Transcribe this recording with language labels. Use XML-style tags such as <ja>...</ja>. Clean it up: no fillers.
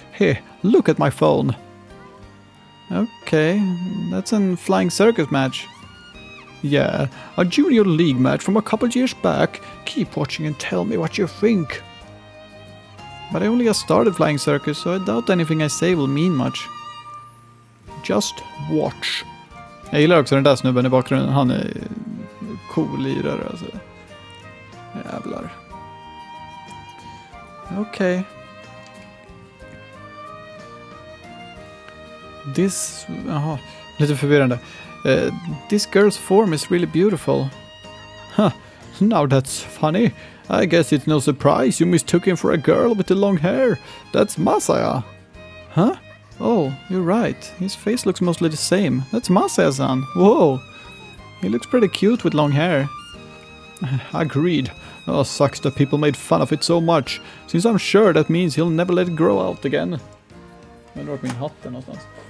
<en>Here, look at my phone. Okay, that's a flying circus match. Yeah, a junior league match from a couple years back. Keep watching and tell me what you think. But I only just started flying circus, so I doubt anything I say will mean much. Just watch.</en> <sv>Jag gillar också den där snubben i bakgrunden. Han är cool lirare alltså. Jävlar.</sv> <en>Okay. This...</en> <sv>Jaha, lite förvirrande.</sv> <en>This girl's form is really beautiful. Huh, now that's funny. I guess it's no surprise you mistook him for a girl with the long hair. That's Masaya. Huh? Oh, you're right. His face looks mostly the same. That's Masaya-san. Whoa. He looks pretty cute with long hair. Agreed. Oh, sucks that people made fun of it so much. Since I'm sure that means he'll never let it grow out again.</en> <sv>Jag undrar vart min hatt är någonstans.</sv>